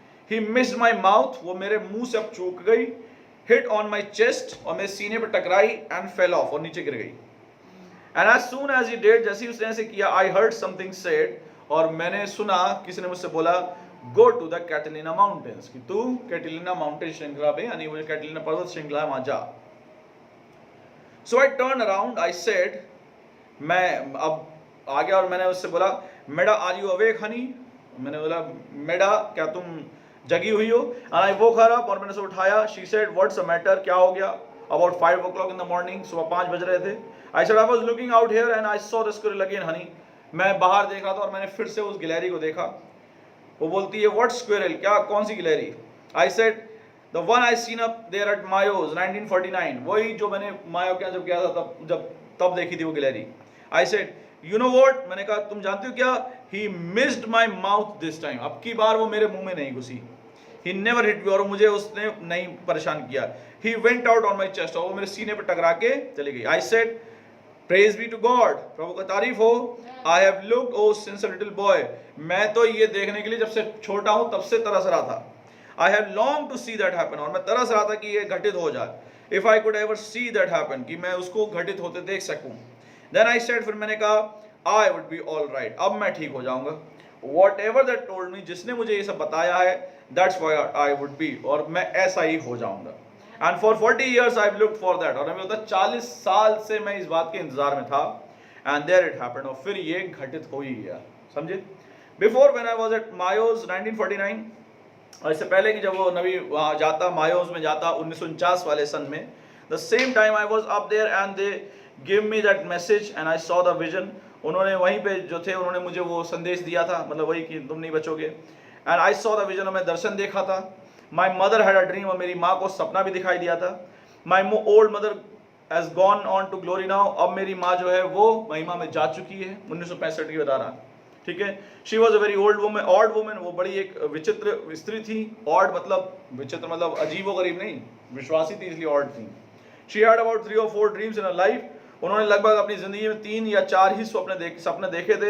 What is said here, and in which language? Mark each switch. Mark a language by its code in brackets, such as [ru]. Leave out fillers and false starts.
[en] He missed my mouth, [hi] वो मेरे मुंह से अब चूक गई। [en] Hit on my chest, [hi] और मेरे सीने पर टकराई, [en] and fell off, [hi] और नीचे गिर गई। [en] And as soon as he did, [hi] जैसे ही उसने ऐसे किया, [en] I heard something said, [hi] और मैंने सुना किसी ने मुझसे बोला, [en] go to the Catalina mountains, [hi] कि तू कैटिलिना माउंटेन श्रृंखला पे, यानी वो कैटिलिना पर्वत श्रृंखला है वहां जा। [en] So I turned around, I said, [hi] मैं अब आ गया और मैंने उससे बोला, [en] मेडा are you awake honey? [hi] मैंने बोला मेडा क्या तुम जगी हुई हो? [en] And I woke her up, [hi] और मैंने उसे उठाया। [en] She said, what's the matter? [hi] क्या हो गया? [en] About 5 o'clock in the morning, [hi] सुबह 5 बज रहे थे। [en] I said I was looking out here and I saw the squirrel again honey, [hi] मैं बाहर देख रहा था और मैंने फिर से उस गिलहरी को देखा। वो बोलती है [en] what squirrel, [hi] क्या कौन सी गिलहरी? [en] I said the one I seen up there at Mayo's 1949, [hi] वही जो मैंने मायो के यहाँ जब गया था तब देखी थी वो गिलहरी। [en] I said you know what, [hi] मैंने कहा तुम जानते हो क्या, [en] he missed my mouth this time, [hi] अब की बार वो मेरे मुंह में नहीं घुसी। [en] He never hit me, [hi] और मुझे उसने नहीं परेशान किया। [en] He went out on my chest, [hi] और वो मेरे सीने पे टकरा के चली गई। [en] I said Praise be to God, [hi] प्रभु का तारीफ हो। [en] I have looked oh since a little boy, [hi] मैं तो ये देखने के लिए जब से छोटा हूँ तब से तरस रहा था। [en] I have longed to see that happen, [hi] और मैं तरस रहा था कि ये घटित हो जाए। [en] If I could ever see that happen, [hi] कि मैं उसको घटित होते देख सकूं। [en] Then I said, [hi] फिर मैंने कहा [en] I would be all right, [hi] अब मैं ठीक हो जाऊंगा। [en] whatever that told me, [hi] जिसने मुझे ये सब बताया है, [en] that's why I would be, [hi] और मैं ऐसा ही हो जाऊंगा. [en] And for 40 years I've looked for that, [hi] और हमें होता 40 साल से मैं इस बात के इंतजार में था. [en] And there it happened, [hi] और फिर ये घटित हो ही गया. समझे? [en] Before when I was at Mayos 1949, [hi] और इससे पहले कि जब वो नबी वहाँ जाता, मायोस में जाता 1949 वाले सन में, [en] the same time I was up there and they gave me that message and I saw the vision. [hi] उन्होंने वहीं पे जो थे उन्होंने मुझे वो संदेश दिया था, मतलब वही कि तुम नहीं बचोगे. [en] And I saw the vision, [hi] और मैं दर्शन देखा था. [en] My mother had a dream, [hi] और मेरी माँ को सपना भी दिखाई दिया था. [en] My old mother has gone on to glory now. [hi] अब मेरी माँ जो है वो महिमा में जा चुकी है. 1965 की बता रहा, ठीक है. [en] she was a very old woman, odd woman, [hi] वो बड़ी एक विचित्र स्त्री थी. ऑड मतलब विचित्र मतलब अजीबो गरीब नहीं, विश्वासी थी इसलिए ऑड थी. [en] She had about 3 or 4 dreams in a life. [hi] उन्होंने लगभग अपनी जिंदगी में 3 या 4 ही सपने देखे थे.